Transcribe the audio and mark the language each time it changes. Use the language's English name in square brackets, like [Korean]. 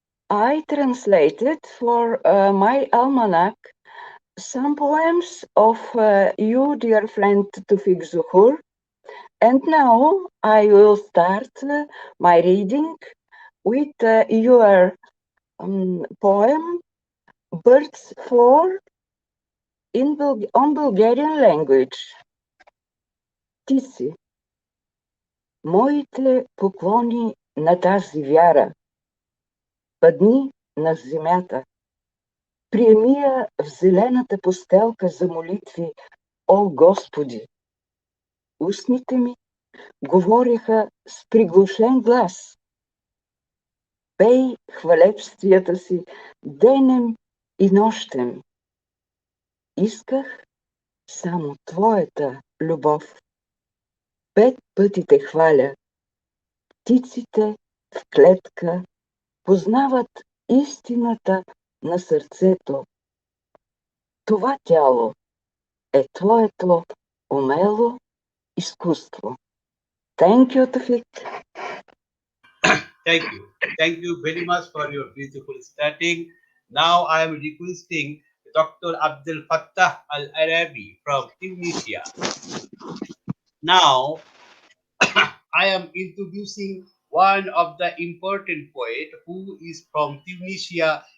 [English] I translated for my almanac some poems of you, dear friend Toufiq Zohur, and now I will start my reading with your poem Birds Floor on Bulgarian language. [Bulgarian] Птици, моите поклони на тази вяра, падни на земята. Приеми я в зелената постелка за молитви, о Господи! Устните ми говореха с приглушен глас. Пей хвалебствията си денем и нощем. Исках само твоята любов. 5 пъти те хваля. Птиците в клетка познават истината на сърцето. Това тяло е твоето умело изкуство. [English] Thank you, Toufiq. Thank you. Thank you very much for your beautiful starting. Now I am requesting Dr. Abdel Fattah Al Arabi from Tunisia. Now I am introducing one of the important poet who is from Tunisia.